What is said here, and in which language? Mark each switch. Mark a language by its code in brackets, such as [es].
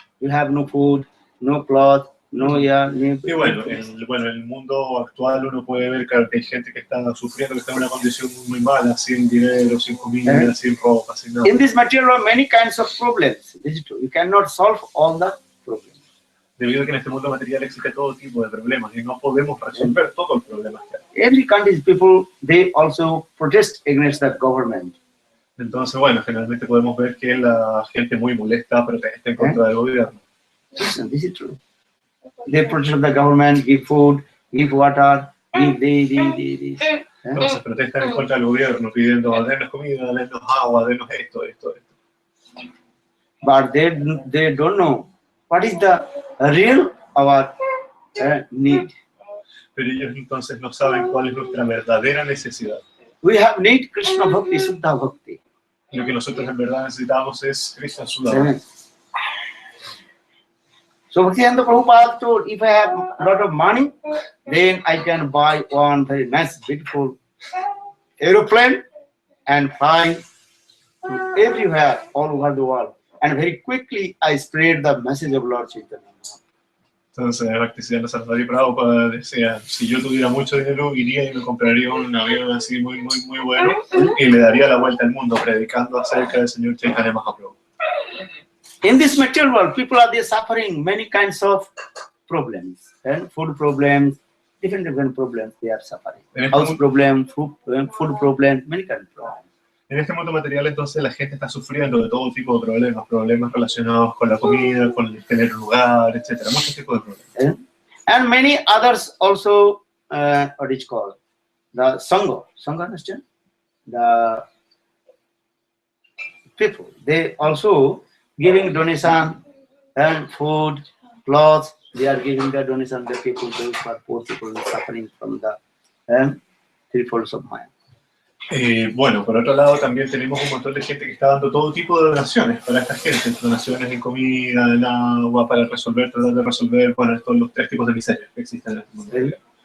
[en] You have no food, no cloth, no air. [es] Y bueno, en el mundo actual uno puede ver que hay gente que está sufriendo, que está en una condición muy mala, sin dinero, sin comida, sin ropa, sin nada. [en] In this material, many kinds of problems. This is true. You cannot solve all the problems. [es] Debido a que en este mundo material existe todo tipo de problemas y no podemos resolver todos los problemas que hay. [en] Every country's people, they also protest against the government. [es] Entonces, bueno, generalmente podemos ver que la gente muy molesta protesta en contra del gobierno. [en] Listen, this is true. They protest the government, give food, give water, give this. [es] Entonces protestan en contra del gobierno pidiendo, denos comida, denos agua, denos esto. [en] But they don't know what is the real our need. [es] Pero ellos entonces no saben cuál es nuestra verdadera necesidad. [en] We have need Krishna Bhakti, Siddha Bhakti. [es] Lo que nosotros en verdad necesitamos es Krishna Siddha Bhakti. [en] So Bhaktivedanta Prabhupada told, if I have a lot of money, then I can buy one very nice, beautiful aeroplane and fly to everywhere, all over the world. And very quickly I spread the message of Lord Chaitanya. [es] Entonces, Bhaktisiddhanta Sarasvati Prabhupada decía, si yo tuviera mucho dinero, iría y me compraría un avión así muy bueno y le daría la vuelta al mundo predicando acerca del Señor Chaitanya Mahaprabhu. [en] In this material world, people are there suffering many kinds of problems, and food problems, different problems they are suffering. House problem, food problem, many kinds of problems. [es] En este mundo material, entonces, la gente está sufriendo de todo tipo de problemas relacionados con la comida, con el tener lugar, etcétera, muchos tipos de problemas. [en] And many others also, what is called, the Sangha, understand? The people, they also giving donation and food, clothes, they are giving the donation to the people, those who are poor people suffering from the three folds of Maya. [es] Bueno, por otro lado también tenemos un montón de gente que está dando todo tipo de donaciones para esta gente, donaciones en comida, en agua, para tratar de resolver, bueno, estos los tres tipos de miserias que existen en este mundo.